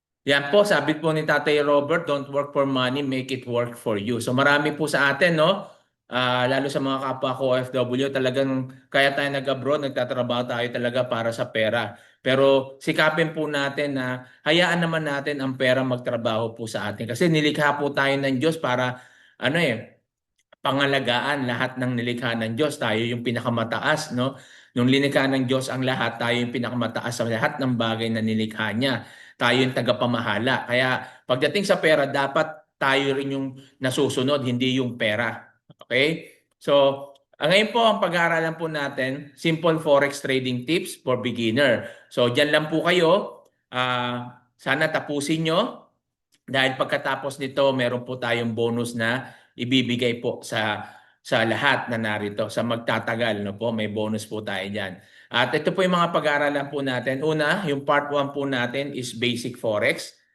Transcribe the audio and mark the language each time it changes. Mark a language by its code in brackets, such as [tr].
[tl] Yan po, sabi po ni Tatay Robert, [en] don't work for money, make it work for you. [tl] So marami po sa atin, no? Lalo sa mga kapwa ko OFW, talagang kaya tayo nag-abroad, nagtatrabaho tayo talaga para sa pera. Pero sikapin po natin na hayaan naman natin ang pera magtrabaho po sa atin. Kasi nilikha po tayo ng Diyos para pangalagaan lahat ng nilikha ng Diyos. Tayo yung pinakamataas, no? Nung linikha ng Diyos ang lahat, tayo yung pinakamataas sa lahat ng bagay na nilikha niya. Tayo yung tagapamahala. Kaya pagdating sa pera, dapat tayo rin yung nasusunod, hindi yung pera. Okay? So, ngayon po ang pag-aaralan po natin, [en] simple forex trading tips for beginner. [tl] So, dyan lang po kayo. Sana tapusin nyo. Dahil pagkatapos nito, meron po tayong bonus na ibibigay po sa lahat na narito. Sa magtatagal, no po, may bonus po tayo diyan. At ito po yung mga pag-aaralan po natin. Una, yung part 1 po natin is basic forex.